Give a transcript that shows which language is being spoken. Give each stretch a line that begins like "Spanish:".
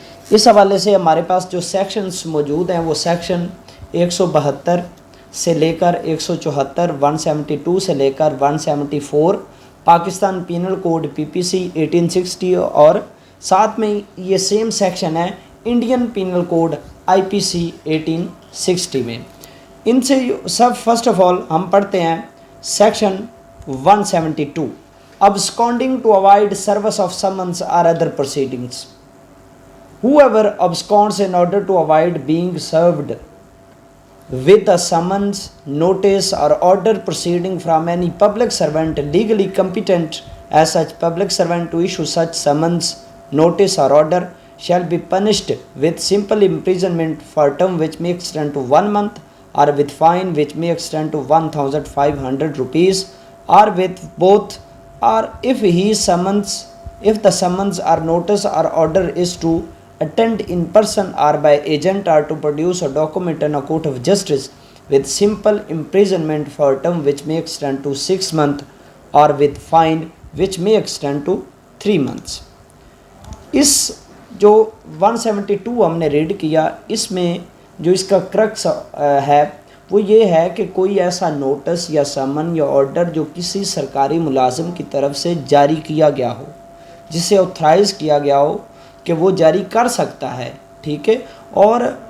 Urdu: اس حوالے سے ہمارے پاس جو سیکشنز موجود ہیں وہ سیکشن 172 سے لے کر 174، 172 سے لے کر 174 پاکستان پینل کوڈ PPC 1860، اور ساتھ میں یہ سیم سیکشن ہے انڈین پینل کوڈ IPC 1860 میں۔ ان سے سب فرسٹ آف آل ہم پڑھتے ہیں section 172،
English: absconding to avoid service of summons or other proceedings. Whoever absconds in order to avoid being served with a summons, notice or order proceeding from any public servant legally competent as such public servant to issue such summons, notice or order shall be punished with simple imprisonment for a term which may extend to 1 month, or with fine which may extend to 1,500 rupees, or with both, or if the summons or notice or order is to attend in person or by agent, or to produce a document in a court of justice, with simple imprisonment for a term which may extend to 6 months, or with fine which may extend to 3 months.
Urdu: اس جو 172 ہم نے red کیا، اس میں جو اس کا crux ہے وہ یہ ہے کہ کوئی ایسا نوٹس یا سمن یا آرڈر جو کسی سرکاری ملازم کی طرف سے جاری کیا گیا ہو، جسے آتھرائز کیا گیا ہو کہ وہ جاری کر سکتا ہے، ٹھیک ہے، اور